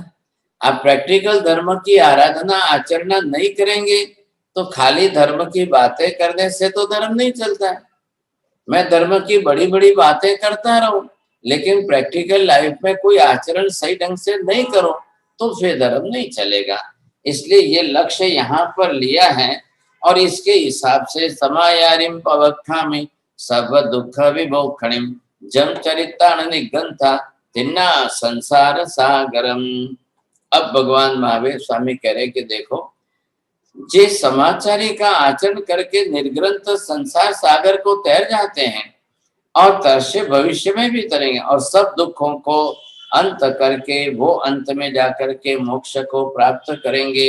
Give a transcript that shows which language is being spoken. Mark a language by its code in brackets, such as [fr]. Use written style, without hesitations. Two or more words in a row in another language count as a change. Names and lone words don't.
[hi] आप प्रैक्टिकल धर्म की आराधना आचरण नहीं करेंगे तो खाली धर्म की बातें करने से तो धर्म नहीं चलता है। मैं धर्म की बड़ी बड़ी बातें करता रहूं लेकिन [en] practical life [hi] में कोई आचरण सही ढंग से नहीं करो तो फिर धर्म नहीं चलेगा। इसलिए ये लक्ष्य यहाँ पर लिया है और इसके हिसाब से [pra] समायारिम पवक्षामि सब दुख विमोक्षणिम जम चरितान निगंथा तिन्ना संसार सागरम। [hi] अब भगवान महावीर स्वामी कह रहे कि देखो, जे समाचारी का आचरण करके निर्ग्रंथ संसार सागर को तैर जाते हैं और तरसे भविष्य में भी तरेंगे और सब दुखों को अंत करके वो अंत में जाकर के मोक्ष को प्राप्त करेंगे।